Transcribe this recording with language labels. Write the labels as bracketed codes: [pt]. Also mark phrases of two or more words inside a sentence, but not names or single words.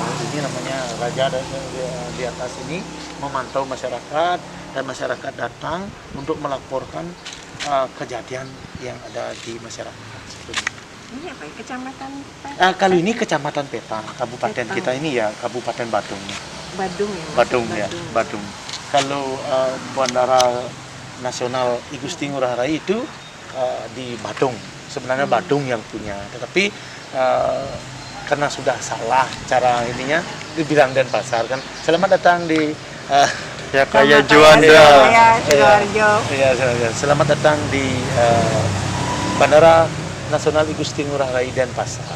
[id] Ini namanya raja di atas ini memantau masyarakat, dan masyarakat datang untuk melaporkan kejadian yang ada di masyarakat. Ini apa ya? Kecamatan Kali ini Kecamatan Peta, kabupaten Peta. kita ini ya, Kabupaten Badung. Badung ya? Mas? Badung ya, Badung. Kalau Bandara Nasional I Gusti Ngurah Rai itu di Badung. Sebenarnya Badung yang punya, tetapi karena sudah salah cara ininya, dibilang Denpasar kan. Selamat datang di Ya kayak Juanda. Juanda. Sidoarjo. Iya, selamat datang di Bandara Nasional I Gusti Ngurah Rai Denpasar.